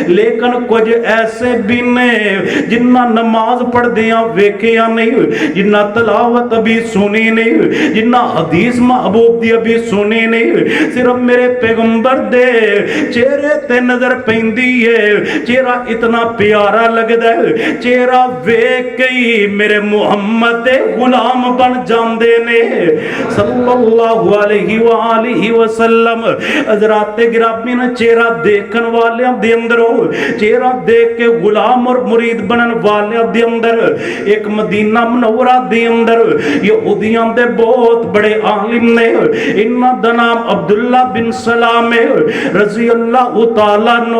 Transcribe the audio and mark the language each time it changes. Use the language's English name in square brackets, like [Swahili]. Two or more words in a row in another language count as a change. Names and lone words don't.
[Punjabi] لیکن کجھ ایسے وی نے جنہاں نماز پڑھدیاں ویکھیا نہیں، جنہاں تلاوت ابھی سنی نہیں، جنہاں حدیث محبوب دی ابھی سنی نہیں، صرف میرے پیغمبر دے چہرے تے نظر پیندی ہے. چہرہ اتنا پیارا لگدا ہے، چہرہ ویکھ کے ہی میرے محمد دے غلام بن جاندے نے [Arabic] صلى الله عليه وسلم. [Punjabi] حضرات گرامی نے چہرہ دیکھن والیاں دے اندروں، چہرہ دیکھ کے غلام اور مرید بنن والیاں دے اندر اک مدینہ منورہ دے اندر یہودیاں دے بہت وڈے عالم نے، انہاں دا نام عبداللہ بن سلام [Arabic] رضي الله تعالى [Punjabi] نو.